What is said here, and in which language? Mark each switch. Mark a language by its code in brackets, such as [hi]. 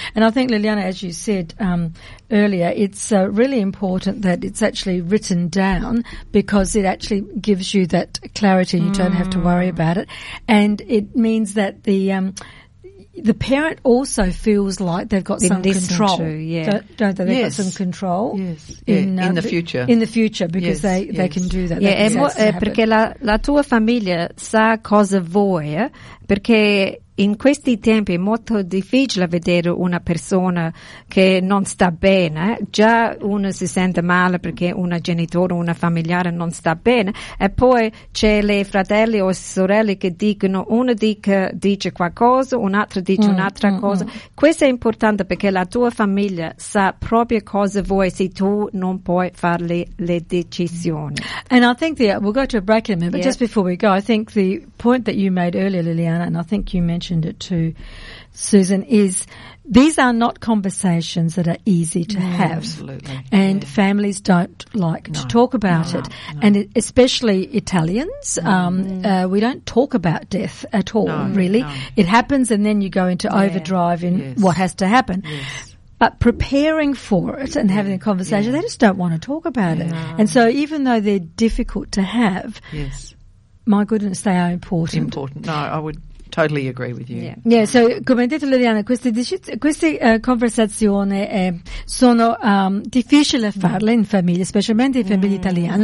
[en] And I think, Liliana, as you said earlier, it's really important that it's actually written down, because it actually gives you that clarity and you don't have to worry about it. And it means that the parent also feels like they've got some control. To, don't they? They've got some control In the future. In the future, because they can do that. Yeah, that [it] perché la tua famiglia sa cosa vuoi, perché in questi tempi è molto difficile vedere una persona che non sta bene. Già uno si sente male perché una genitore, una familiare non sta bene. E poi c'è le fratelli o sorelle che dicono, uno dice qualcosa, un altro dice un'altra cosa. Questo è importante, perché la tua famiglia sa proprio cosa vuoi se tu non puoi fare le decisioni. [en] And I think we'll go to a break in a minute, but just before we go, I think the point that you made earlier, Liliana, and I think you mentioned it to Susan, is these are not conversations that are easy to have. Absolutely. And families don't like to talk about it. No. And especially Italians, we don't talk about death at all, really. No. It happens and then you go into overdrive in what has to happen. Yes. But preparing for it and having a conversation, they just don't want to talk about it. And so even though they're difficult to have, my goodness, they are important. Important. No, I would totally agree with you. Yeah. [it] So, come detto Liliana, queste conversazioni sono difficili a farle in famiglia, specialmente in famiglia italiana.